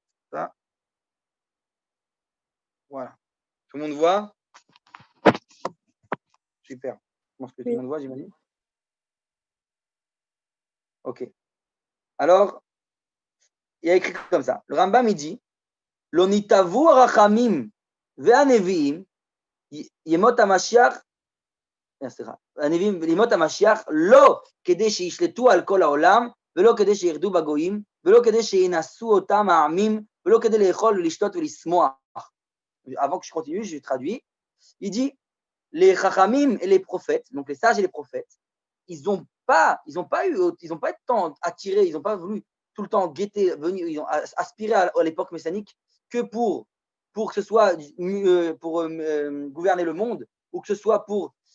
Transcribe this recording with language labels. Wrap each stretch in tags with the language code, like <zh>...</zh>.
<fr>Ça, voilà. Tout le monde voit? Super. Je pense que tout le Oui. monde voit, j'imagine. Ok. Alors, il y a écrit comme ça. Le Rambam, il dit</fr> <he>Lo nitavu arachamim ve'aneviim yemot hamashiach סליחה, הנביאים לימות המשיח לא כדי שישלטו על כל העולם ולא כדי שירדו בגויים ולא כדי שינסו אותם העמים ולא כדי לאכול ולשתות ולשמוח.</he> <fr>Avant que je continue, je traduis. Il dit les chachamim et les prophètes, donc les sages et les prophètes, ils n'ont pas été tant attirés, ils n'ont pas voulu tout le temps guetter, venir, ils ont aspiré à l'époque messianique que pour que ce soit pour gouverner le monde ou que ce soit pour</fr>